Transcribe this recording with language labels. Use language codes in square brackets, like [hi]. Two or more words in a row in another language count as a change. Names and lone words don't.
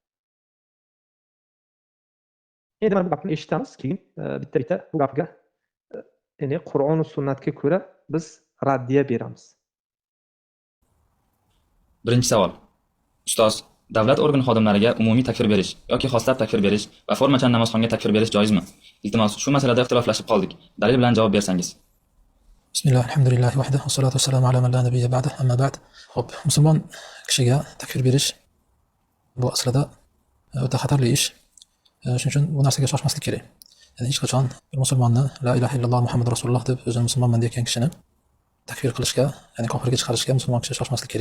[uz] Endi mana bu gapni eshitamiz, keyin bitta bu gapga ya'ni Qur'on va sunnatga ko'ra biz raddiya beramiz. Birinchi savol. Ustoz, davlat organ xodimlariga umumiy takfir berish yoki xoslab takfir berish va formachan namozxonga takfir berish joizmi? Iltimos, shu masalada ixtiloflashib qoldik. Dalil bilan javob bersangiz. [ar] بسم الله، الحمد لله وحده، والصلاة والسلام على من لا نبي بعده، أما بعد. [uz] Hop, musulmon kishiga takfir berish bu aslida o'ta xatarli ish. Shuning uchun bu narsaga shoshmaslik kerak. Ya'ni hech qachon bir musulmonni [ar] لا إله إلا الله محمد رسول الله [uz] deb o'zini musulmonman degan kishini takfir qilishga, ya'ni kofirga chiqarishga musulmon kishi shoshmaslik kerak.